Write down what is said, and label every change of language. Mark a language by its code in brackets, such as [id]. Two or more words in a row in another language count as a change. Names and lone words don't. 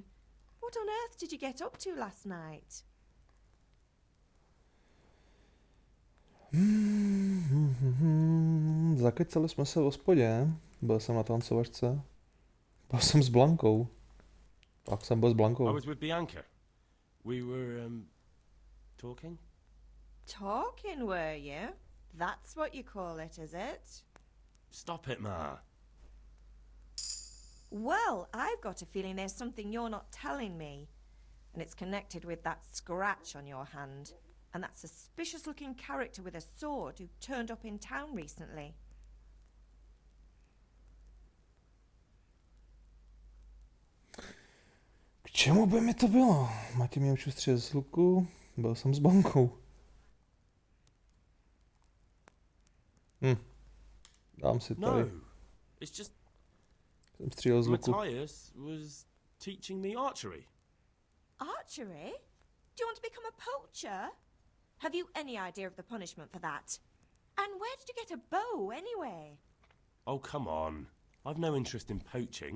[en] What on earth did you get up to last night? [cs] Zakecali jsme se v hospodě, byl jsem na tancovačce, byl jsem s Blankou, pak jsem byl s [en] I [cs] Blankou. [en] was with Bianca. We were, talking? Talking, were you? That's what you call it, is it? Stop it, Ma. Well, I've got a feeling there's something you're not telling me. And it's connected with that scratch on your hand. And that suspicious-looking character with a sword who turned up in town recently. [cs] K čemu by mi to bylo? Matěj mě učil střílet z luku, byl jsem s Blankou. Dám si No, tady, [en] it's just [cs] jsem střílel z luku. [en] Matthias was teaching me archery. Archery? Do you want to become a poacher? Have you any idea of the punishment for that? And where did you get a bow, anyway? Oh, come on. I've no interest in poaching.